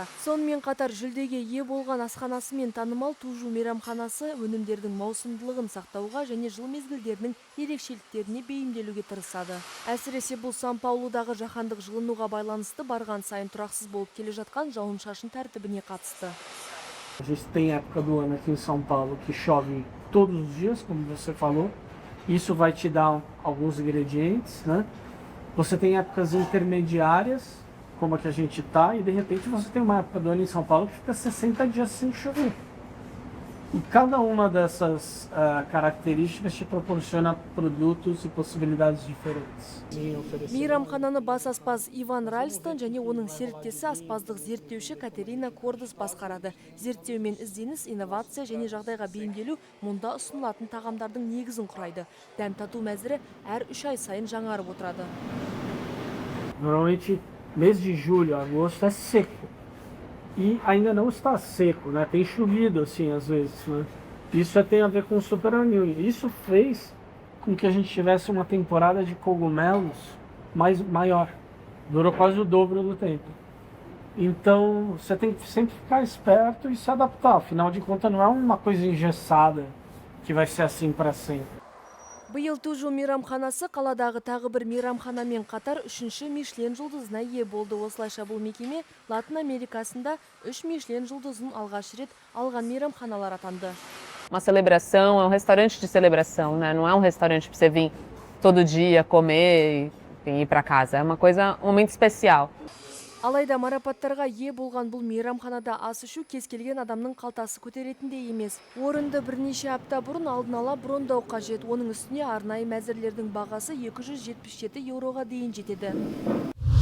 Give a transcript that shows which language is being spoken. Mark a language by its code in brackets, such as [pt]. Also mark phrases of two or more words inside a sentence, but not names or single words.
[kk] Сонымен қатар жүлдеге ие болған асханасымен танымал Тужу мейрамханасы өнімдердің маусымдылығын сақтауға және жыл мезгілдерінің ерекшеліктеріне бейімделуге тырысады. Әсіресе бұл Сан-Паулудағы жаһандық жылынуға байланысты барған сайын тұрақсыз болып келе жатқан жауын-шашын тәртібіне қатысты. [pt] A gente tem época do ano aqui em São Paulo que chove todos os dias, como você falou. Isso vai te dar alguns ingredientes, né? Você tem épocas intermediárias, como a que a gente está, e de repente você tem uma época do ano em São Paulo que fica 60 dias sem chover. E cada uma dessas características te proporciona produtos e possibilidades diferentes. [kk] Мейрамхананы бас аспаз Иван Ральстон және оның серіктесі аспаздық зерттеуші Катерина Кордес басқарады. Зерттеу мен ізденіс, инновация және жағдайға бейімделу мұнда ұсынылатын тағамдардың негізін құрайды. Дәм тату мәзірі әр 3 ай сайын жаңарып отырады. [pt] Normalmente, mês de julho, agosto é seco. E ainda não está seco, né? Tem chovido assim às vezes, né? Isso tem a ver com o Super El Niño. Isso fez com que a gente tivesse uma temporada de cogumelos maior. Durou quase o dobro do tempo. Então você tem que sempre ficar esperto e se adaptar. Afinal de contas, não é uma coisa engessada que vai ser assim para sempre. [kk] Биыл Тужу мейрамханасы қаладағы тағы бір мейрамханамен қатар 3-ші Мишлен жұлдызына ие болды. Осылайша бұл мекеме Латын Америкасында 3 Мишлен жұлдызын алғаш рет алған мейрамханалар атанды. [pt] Uma celebração, é um restaurante de celebração, né? Não é um restaurante para você vir todo dia comer e ir para casa. É uma coisa, um momento especial. [kk] Алайда марапаттарға ие болған бұл мейрамханада ас ішу кез келген адамның қалтасы көтеретіндей емес. Орынды бірнеше апта бұрын алдын ала брондау қажет. Оның үстіне арнайы мәзірлердің бағасы 277 еуроға дейін жетеді.